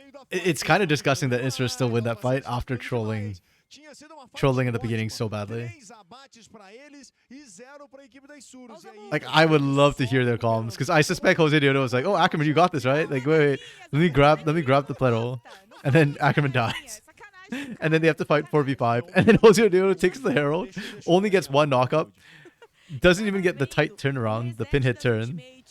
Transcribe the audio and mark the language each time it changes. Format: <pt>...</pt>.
<en>It's kind of disgusting that Isra still win that fight after trolling</en> <pt>Tinha sido uma falha</pt> <en>trolling at the</en> <pt>ótima.</pt> <en>beginning so badly.</en> <pt>3 abates pra eles e 0 pra equipe da Isurus. E aí,</pt> <en>Like, I would love to hear their comms, because I suspect Jose Diodo was like, "Oh, Ackerman, you got this, right? Like, wait, let me grab the pedal," and then Ackerman dies, and then they have to fight 4v5, and then Jose Diodo takes the Herald, only gets one knockup, doesn't even get the tight turnaround, the pin hit turn.</en>